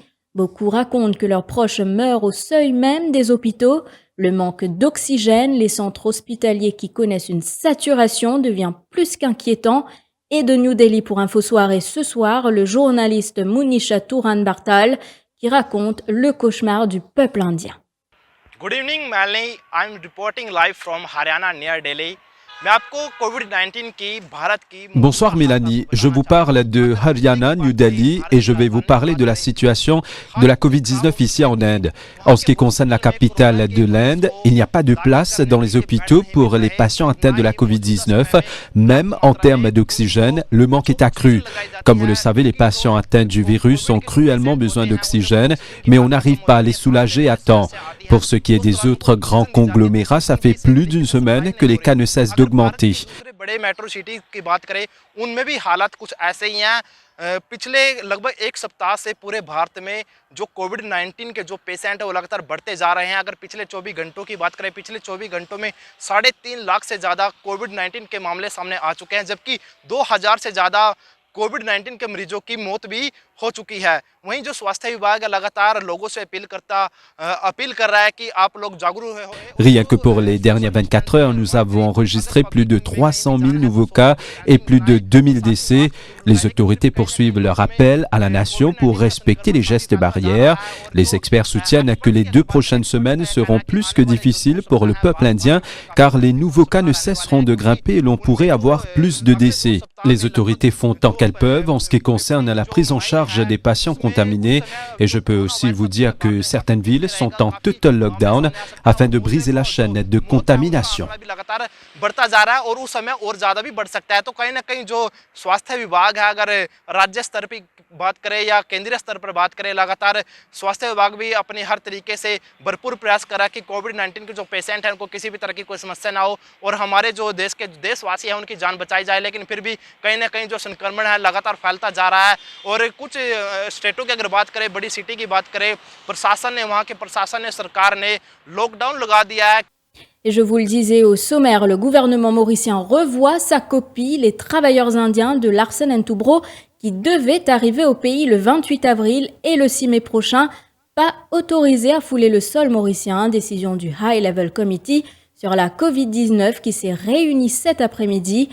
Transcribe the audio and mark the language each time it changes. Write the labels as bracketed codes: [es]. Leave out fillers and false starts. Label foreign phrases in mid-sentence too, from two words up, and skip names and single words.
[fr] Beaucoup racontent que leurs proches meurent au seuil même des hôpitaux. Le manque d'oxygène, les centres hospitaliers qui connaissent une saturation devient plus qu'inquiétant. Et de New Delhi pour Info Soirée ce soir, le journaliste Munisha Turan Bartal qui raconte le cauchemar du peuple indien. [en] Good evening, Malini. I'm reporting live from Haryana near Delhi. [fr] Bonsoir Mélanie, je vous parle de Haryana, New Delhi et je vais vous parler de la situation de la Covid-19 ici en Inde. En ce qui concerne la capitale de l'Inde, il n'y a pas de place dans les hôpitaux pour les patients atteints de la Covid-19. Même en termes d'oxygène, le manque est accru. Comme vous le savez, les patients atteints du virus ont cruellement besoin d'oxygène, mais on n'arrive pas à les soulager à temps. Pour ce qui est des autres grands conglomérats, ça fait plus d'une semaine que les cas ne cessent d'augmenter. [hi] बड़े [en] metro cities [hi] की बात करें उनमें भी हालात कुछ ऐसे ही हैं। पिछले लगभग एक सप्ताह से पूरे भारत में जो कोविड-19 के जो पेशेंट है वो लगातार बढ़ते जा रहे हैं। अगर पिछले 24 घंटों की बात करें, पिछले 24 घंटों में 3.5 लाख से ज़्यादा कोविड-19 के मामले सामने आ चुके हैं, जबकि 2000 से ज़्यादा कोविड-19 के मरीजों की मौत भी हो चुकी है। वहीं जो स्वास्थ्य विभाग है लगातार लोगों से अपील कर रहा है कि आप लोग जागरूक हो। [fr] Rien que pour les dernières 24 heures, nous avons enregistré plus de 300 000 nouveaux cas et plus de 2000 décès. Les autorités poursuivent leur appel à la nation pour respecter les gestes barrières. Les experts soutiennent que les 2 prochaines semaines seront plus que difficiles pour le peuple indien car les nouveaux cas ne cesseront de grimper et l'on pourrait avoir plus de décès. Les autorités font tant qu'elles peuvent en ce qui concerne la prise en charge des patients contaminés et je peux aussi vous dire que certaines villes sont en total lockdown afin de briser la chaîne de contamination. [hi] लगातार बढ़ता जा रहा है और उस समय और ज़्यादा भी बढ़ सकता है। तो कहीं ना कहीं जो स्वास्थ्य विभाग है, अगर राज्य स्तर पर बात करें या केंद्रीय स्तर पर बात करें, लगातार स्वास्थ्य विभाग भी अपने हर तरीके से भरपूर प्रयास करा कि कोविड-19 के जो पेशेंट हैं उनको किसी भी तरह की कोई समस्या ना हो और हमारे जो देशवासी हैं उनकी जान बचाई जाए। लेकिन फिर भी कहीं ना कहीं जो संक्रमण है लगातार फैलता जा रहा है और कुछ स्टेटों की अगर बात करें, बड़ी सिटी की बात करें, वहाँ के प्रशासन ने, सरकार ने लॉकडाउन लगा दिया है। [fr] Et je vous le disais au sommaire, le gouvernement mauricien revoit sa copie, les travailleurs indiens de Larsen & Toubro qui devaient arriver au pays le 28 avril et le 6 mai prochain, pas autorisés à fouler le sol mauricien, décision du [en] High Level Committee [fr] sur la Covid-19 qui s'est réuni cet après-midi.